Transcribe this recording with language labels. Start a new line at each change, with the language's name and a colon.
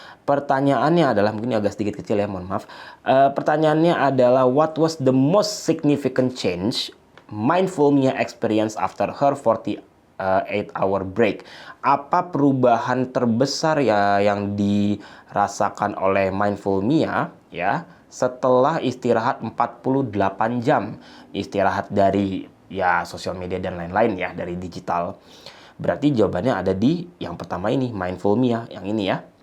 Indonesian: Pertanyaannya adalah, mungkin agak sedikit kecil ya, mohon maaf. Pertanyaannya adalah,
English: what was the most significant change Mindful Mia experience after her 48-hour break?
Indonesian: Apa perubahan terbesar ya yang dirasakan oleh Mindful Mia ya setelah istirahat 48 jam, istirahat dari ya sosial media dan lain-lain ya, dari digital? Berarti jawabannya ada di yang pertama ini, Mindful Mia, yang ini ya.